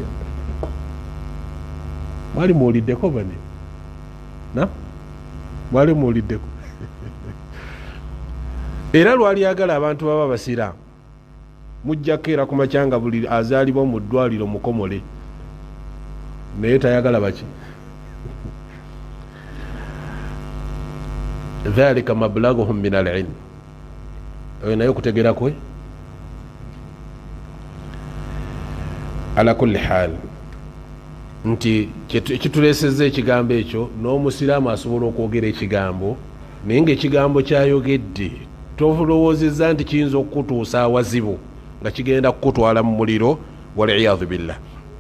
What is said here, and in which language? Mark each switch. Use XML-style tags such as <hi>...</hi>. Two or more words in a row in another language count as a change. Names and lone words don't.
<lg>Mwali muwuliddeko bane? Mwali muwuliddeko? Era lwali yagala abantu baba basiraamu, mujjako era ku makyanga buli azaalibwa mu ddwaliro mukomole, naye tayagala baki?</lg> <ar>ذلك مبلغهم من العلم.</ar> <lg>Oyo naye okutegera kwe.</lg> <ar>على كل حال,</ar> <lg>nti ekituleesezza ekigambo ekyo, n'omusiraamu asobola okwogera ekigambo naye ng'ekigambo kyayogedde tolowoozezza nti kiyinza okukutuusa awazibu nga kigenda kukutwala mu muliro,</lg> <ar>والعياذ بالله.</ar>